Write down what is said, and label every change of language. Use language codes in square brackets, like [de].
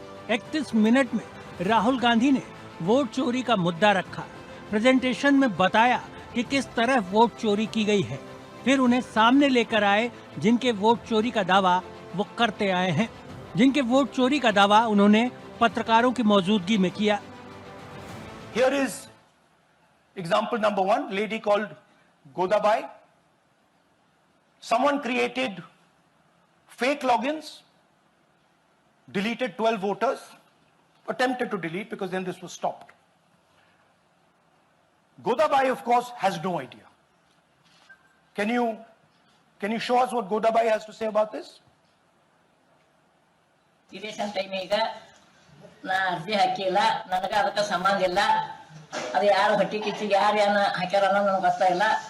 [hi] 31 minute में राहुल गांधी ने vote चोरी का मुद्दा रखा, प्रेजेंटेशन में बताया कि किस तरह वोट चोरी की गई है, फिर उन्हें सामने लेकर आए जिनके वोट चोरी का दावा वो करते आए हैं। जिनके वोट चोरी का दावा उन्होंने पत्रकारों की मौजूदगी में किया। [en] Here is example number 1, lady called Godabai. Someone created fake logins, deleted 12 voters, attempted to delete because then this was stopped. Godabai, of course, has no idea. Can you show us what Godabai has to say about this? Election time [kn] ಈಗ ನಾ ಅರ್ಜಿ ಹಾಕಿಲ್ಲ, ನನಗೆ ಅದಕ್ಕೆ ಸಂಬಂಧ ಇಲ್ಲ. ಅದು ಯಾರು ಹಟ್ಟಿ ಕಿಚ್ಚಿಗೆ ಯಾರು ಹಾಕ್ಯಾರ ಅನ್ನೋದು ನನಗೆ ಗೊತ್ತಾಗಿಲ್ಲ.